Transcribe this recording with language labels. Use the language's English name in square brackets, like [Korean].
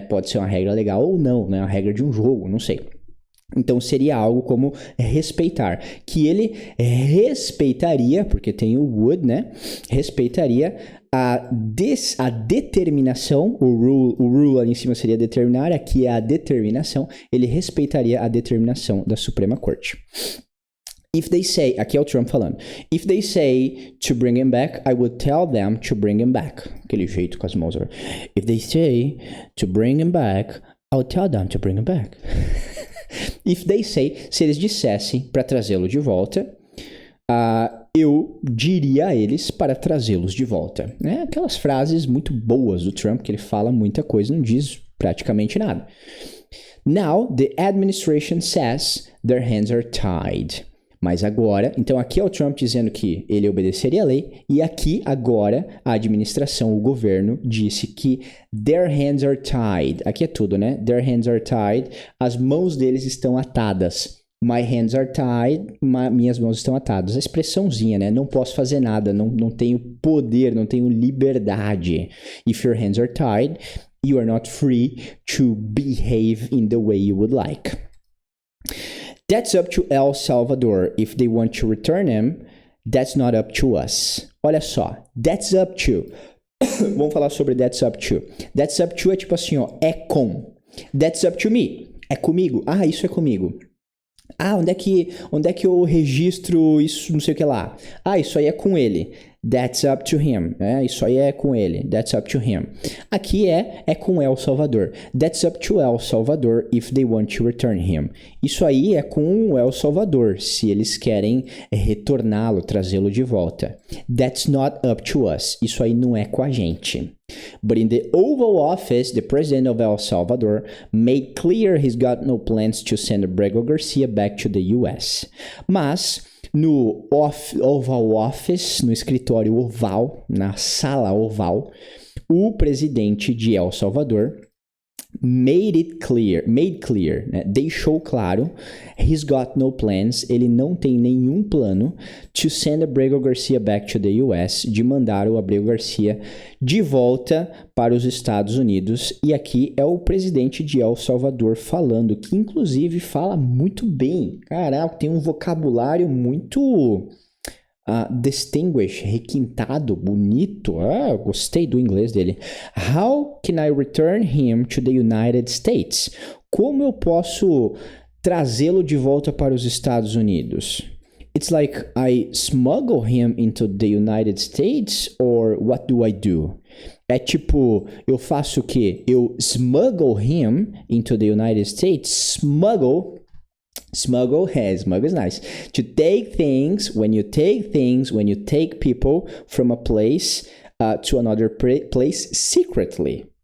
[Portuguese] Pode ser uma regra legal ou não, né? Uma regra de um jogo, não sei. Então seria algo como respeitar, que ele respeitaria, porque tem o would, né? Respeitaria a determinação, o rule ali em cima seria determinar, aqui é a determinação, ele respeitaria a determinação da Suprema Corte. [English] If they say, [Portuguese] aqui é o Trump falando, [English] if they say to bring him back, I would tell them to bring him back. [Portuguese] Aquele jeito com as mãos. [English] If they say to bring him back, I would tell them to bring him back. If they say, [Portuguese] se eles dissessem para trazê-lo de volta, eu diria a eles para trazê-los de volta. Né? Aquelas frases muito boas do Trump, que ele fala muita coisa, não diz praticamente nada. [English] Now, the administration says their hands are tied. [Portuguese] Mas agora, então aqui é o Trump dizendo que ele obedeceria a lei, e aqui agora a administração, o governo, disse que [English] their hands are tied. [Portuguese] Aqui é tudo, né? [English] Their hands are tied. [Portuguese] As mãos deles estão atadas. [English] My hands are tied. [Portuguese] Minhas mãos estão atadas. A expressãozinha, né? Não posso fazer nada, não tenho poder, não tenho liberdade. [English] If your hands are tied, you are not free to behave in the way you would like. That's up to El Salvador. If they want to return him, that's not up to us. [Portuguese] Olha só, [English] that's up to. [Portuguese] Vamos falar sobre that's up to. [English] That's up to [Portuguese] é tipo assim, ó, é com. [English] That's up to me. [Portuguese] É comigo. Ah, isso é comigo. Ah, onde é que eu registro isso, não sei o que lá. Ah, isso aí é com ele. [English] That's up to him. [Portuguese] Isso aí é com ele. That's up to him. Aqui é com El Salvador. [English] That's up to El Salvador if they want to return him. [Portuguese] Isso aí é com o El Salvador, se eles querem retorná-lo, trazê-lo de volta. [English] That's not up to us. [Portuguese] Isso aí não é com a gente. [English] But in the Oval Office, the president of El Salvador made clear he's got no plans to send Abrego Garcia back to the US. [Portuguese] Mas no Oval Office, no escritório oval, na sala oval, o presidente de El Salvador [English] made clear, [Portuguese] né? Deixou claro, [English] he's got no plans, [Portuguese] ele não tem nenhum plano [English] to send Abrego Garcia back to the US, [Portuguese] de mandar o Abrego Garcia de volta para os Estados Unidos. E aqui é o presidente de El Salvador falando, que inclusive fala muito bem. Caraca, tem um vocabulário muito distinguished, requintado, bonito. Gostei do inglês dele. [English] How can I return him to the United States? [Portuguese] Como eu posso trazê-lo de volta para os Estados Unidos? [English] It's like I smuggle him into the United States, or what do I do? [Portuguese] É tipo, eu faço o quê? Eu [English] smuggle him into the United States. Smuggle is nice. To take things, when you take people from a place to another place secretly.